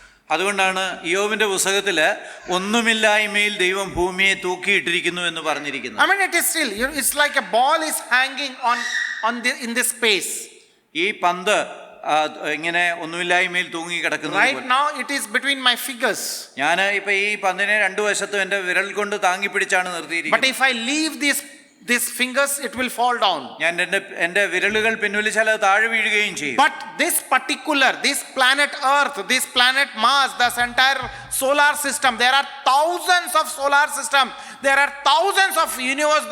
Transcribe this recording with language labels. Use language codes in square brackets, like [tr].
[ml] അതുകൊണ്ടാണ് ഇയ്യോബിന്റെ പുസ്തകത്തില് ഒന്നുമില്ലായ്മയിൽ ദൈവം ഭൂമിയെ തൂക്കിയിട്ടിരിക്കുന്നു എന്ന് പറഞ്ഞിരിക്കുന്നത്. [en] I mean, it is still, it's like a ball is hanging in this space. [ml] ഈ പന്ത് ഇങ്ങനെ ഒന്നുമില്ലായ്മയിൽ തൂങ്ങി കിടക്കുന്നു. [en] Right now it is between my fingers. [ml] ഞാൻ ഇപ്പൊ ഈ പന്തിനെ രണ്ടു വശത്തും എന്റെ വിരൽ കൊണ്ട് താങ്ങി പിടിച്ചാണ് [en] But [ml] നിർത്തിയിരിക്കുന്നത്. [en] if I leave these fingers, it will fall down. [ml] ഞാൻ എന്റെ വിരലുകൾ പിൻവലിച്ചാൽ അത് താഴെ വീഴുകയും ചെയ്യും. [en] But this planet Earth, this planet Mars, this entire solar system, there are thousands of solar systems, there are thousands of universe.